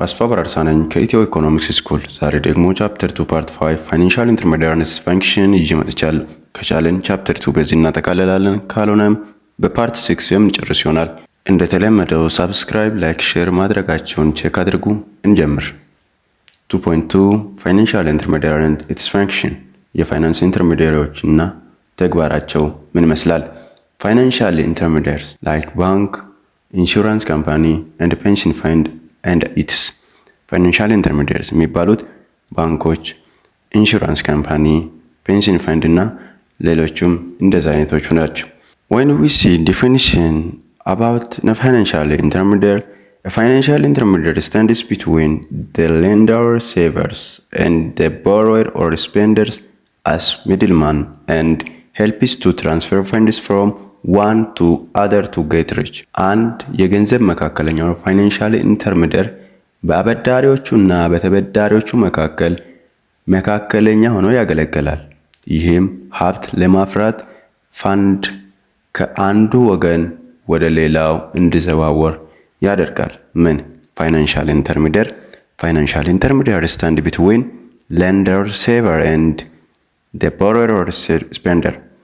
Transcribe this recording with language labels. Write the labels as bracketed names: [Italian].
[Amharic] አስፋ በራርሳ ነኝ ከኢትዮ ኢኮኖሚክስ ስኩል። ዛሬ ደግሞ ቻፕተር 2 ፓርት 5 ፋይናንሻል ኢንተርሜዲያሪነስ ፈንክሽን ይዤ መጥቻለሁ። ከቻለን ቻፕተር 2 በዚህ እናጠቃልላለን፣ ካልሆነም በፓርት 6 የምንጨርስ ይሆናል። እንደተለመደው ሳብስክራይብ፣ ላይክ፣ ሼር ማድረጋቸውን ቼክ አድርጉ። እንጀምር። 2.2 ፋይናንሻል ኢንተርሜዲያሪነስ ኢትስ ፈንክሽን፣ የፋይናንስ ኢንተርሜዲያሪዎች እና ተግባራቸው ምን ይመስላል? [English] ፋይናንሻል ኢንተርሜዲያሪስ ላይክ ባንክ, ኢንሹራንስ ካምፓኒ and pension fund and its ፋይናንሻል ኢንተርሜዲያሪስ [Amharic] የሚባሉት ባንኮች፣ ኢንሹራንስ ካምፓኒ፣ ፔንሽን ፈንድ እና ሌሎችም እንደዛ አይነቶቹ ናቸው። [English] when we see definition about the financial intermediary, a financial intermediary stands between the lender, savers and the borrower or spenders as middleman and helps to transfer funds from one to other to get rich. [Amharic] አንድ የገንዘብ መካከለኛው ፋይናንሻል ኢንተርሜዲየር በአበዳሪዎቹና በተበዳሪዎቹ መካከለኛ ሆኖ ያገለግላል። ይህም ሀብት ለማፍራት ፋንድ ከአንዱ ወገን ወደ ሌላው እንዲዘዋወር ያደርጋል። ምን ፋይናንሻል ኢንተርሜዲየር [English] stand between lender, saver and the borrower or spender.